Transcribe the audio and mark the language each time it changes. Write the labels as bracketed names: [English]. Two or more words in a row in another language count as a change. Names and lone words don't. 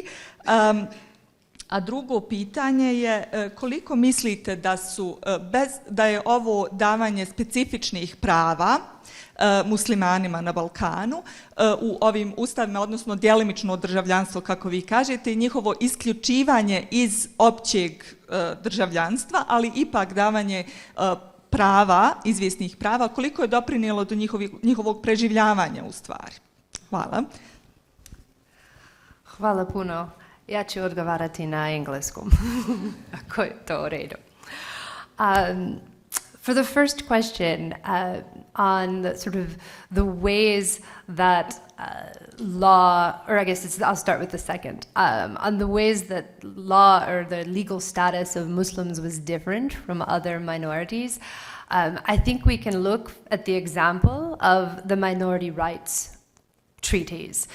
[Bosnian] A drugo pitanje je koliko mislite da je ovo davanje specifičnih prava muslimanima na Balkanu u ovim ustavima, odnosno djelimično državljanstvo, kako vi kažete, i njihovo isključivanje iz općeg državljanstva, ali ipak davanje prava, izvjesnih prava, koliko je doprinijelo do njihovog preživljavanja u stvari? Hvala. Hvala puno. Ja ću odgovarati na engleskom, ako je to u redu. [English] For the first question, on the ways that law, or I guess I'll start with the second, on the ways that law or the legal status of Muslims was different from other minorities, I think we can look at the example of the minority rights treaties.